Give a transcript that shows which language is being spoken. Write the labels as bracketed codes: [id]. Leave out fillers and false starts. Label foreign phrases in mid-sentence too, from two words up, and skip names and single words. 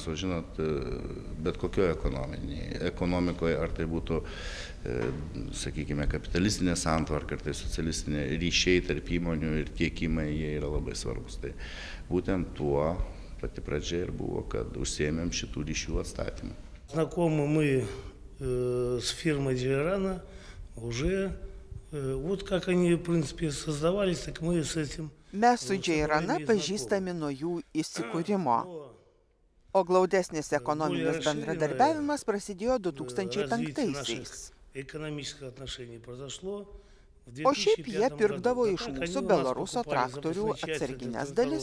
[lt] O žinot, bet kokioje ekonomikoje, ar tai būtų, sakykime, kapitalistinė santvarka, ar tai socialistinė, ryšiai tarp įmonių ir tiekimai, jie yra labai svarbus. Tai būtent tuo pati pradžia ir buvo, kad užsiėmėm šitų ryšių atstatymą. [ru] Знакомы мы с фирмой Джейрана уже, вот как они, в принципе, создавались, так мы с этим. [lt] Mes su Džeirana pažįstami nuo jų įsikūrimo, o glaudesnis ekonominis bendradarbiavimas prasidėjo 2005-aisiais. O šiaip jie pirkdavo iš mūsų Belaruso traktorių atsarginės dalis.